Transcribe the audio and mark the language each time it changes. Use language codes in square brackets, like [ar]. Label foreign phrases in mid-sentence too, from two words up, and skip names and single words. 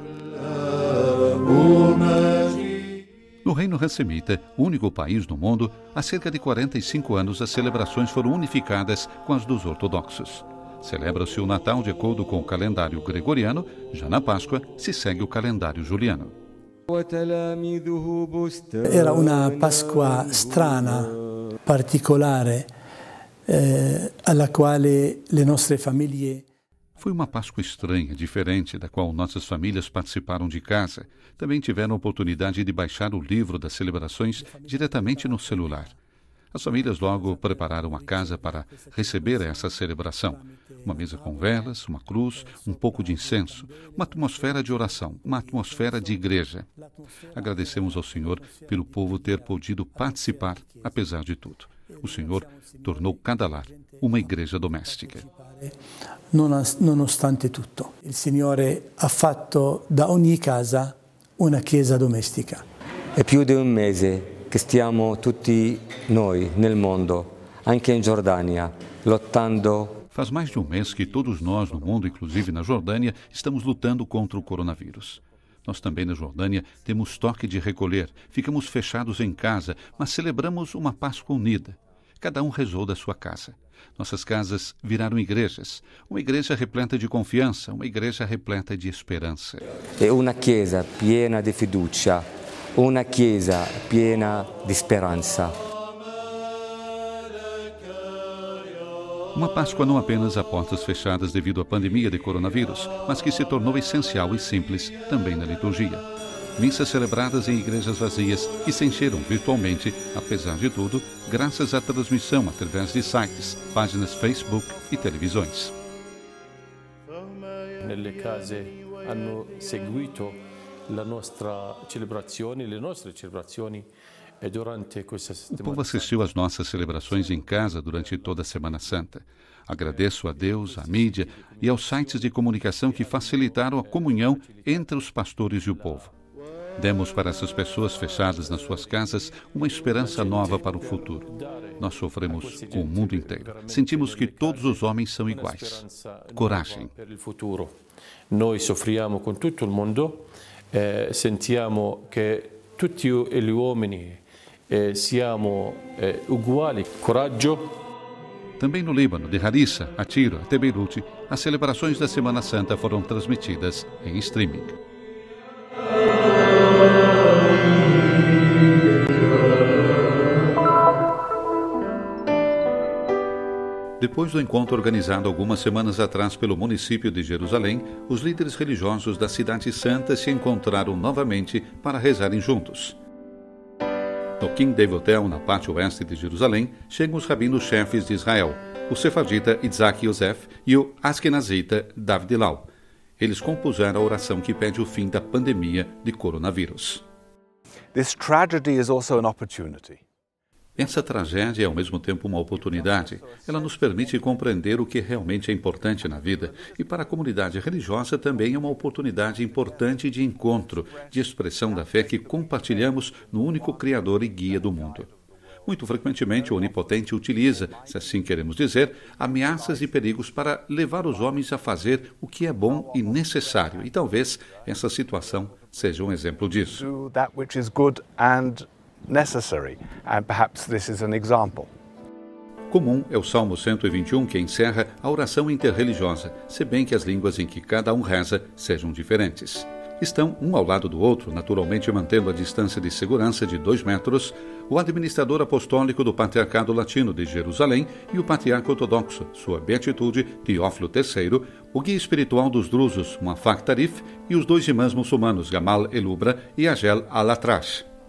[pt] No Reino Hassemita, único país no mundo, há cerca de 45 anos as celebrações foram unificadas com as dos ortodoxos. Celebra-se o Natal de acordo com o calendário gregoriano, já na Páscoa se segue o calendário juliano. [it] Era una Pasqua strana, particolare, alla quale le nostre famiglie... [pt] Foi uma Páscoa estranha, diferente, da qual nossas famílias participaram de casa. Também tiveram a oportunidade de baixar o livro das celebrações diretamente no celular. As famílias logo prepararam a casa para receber essa celebração. Uma mesa com velas, uma cruz, um pouco de incenso, uma atmosfera de oração, uma atmosfera de igreja. Agradecemos ao Senhor pelo povo ter podido participar, apesar de tudo. O Senhor tornou cada lar uma igreja doméstica. [it] Nonostante tutto, il Signore ha fatto da ogni casa una chiesa domestica. È più di un mese che stiamo tutti noi nel mondo, anche in Giordania, lottando. [pt] Faz mais de um mês que todos nós no mundo, inclusive na Jordânia, estamos lutando contra o coronavírus. Nós também na Jordânia temos toque de recolher, ficamos fechados em casa, mas celebramos uma Páscoa unida. Cada um rezou da sua casa. Nossas casas viraram igrejas, uma igreja repleta de confiança, uma igreja repleta de esperança. É uma [it] chiesa piena [pt] de fiducia, uma [it] chiesa piena [pt] de esperança. Uma Páscoa não apenas a portas fechadas devido à pandemia de coronavírus, mas que se tornou essencial e simples também na liturgia. Missas celebradas em igrejas vazias que se encheram virtualmente, apesar de tudo, graças à transmissão através de sites, páginas Facebook e televisões. Nelle case hanno seguito le nostre celebrazioni e durante questa settimana. O povo assistiu às nossas celebrações em casa durante toda a Semana Santa. Agradeço a Deus, à mídia e aos sites de comunicação que facilitaram a comunhão entre os pastores e o povo. Demos para essas pessoas fechadas nas suas casas uma esperança nova para o futuro. Nós sofremos com o mundo inteiro. Sentimos que todos os homens são iguais. Coragem. Nós sofriamo com todo o mundo, [it] sentiamo che tutti gli uomini siamo uguali. Coraggio. [pt] Também no Líbano, de Harissa a Tiro até Beirute, as celebrações da Semana Santa foram transmitidas em streaming. Depois do encontro organizado algumas semanas atrás pelo município de Jerusalém, os líderes religiosos da Cidade Santa se encontraram novamente para rezarem juntos. No King David Hotel, na parte oeste de Jerusalém, chegam os rabinos-chefes de Israel, o sefardita Isaac Yosef e o askenazita David Lau. Eles compuseram a oração que pede o fim da pandemia de coronavírus. [en] This tragedy is also an opportunity. [pt] Essa tragédia é ao mesmo tempo uma oportunidade. Ela nos permite compreender o que realmente é importante na vida. E para a comunidade religiosa também é uma oportunidade importante de encontro, de expressão da fé que compartilhamos no único Criador e Guia do mundo. Muito frequentemente o Onipotente utiliza, se assim queremos dizer, ameaças e perigos para levar os homens a fazer o que é bom e necessário. E talvez essa situação seja um exemplo disso. [en] That which is good and necessary, and perhaps this is an example. [pt] Comum é o Salmo 121 que encerra a oração interreligiosa, se bem que as línguas em que cada um reza sejam diferentes. Estão um ao lado do outro, naturalmente mantendo a distância de segurança de 2 metros, o administrador apostólico do Patriarcado Latino de Jerusalém e o patriarca ortodoxo, sua beatitude, Teófilo III, o guia espiritual dos drusos, Muafak Tarif, e os 2 imãs muçulmanos, Gamal Elubra e Agel Al-Atrash.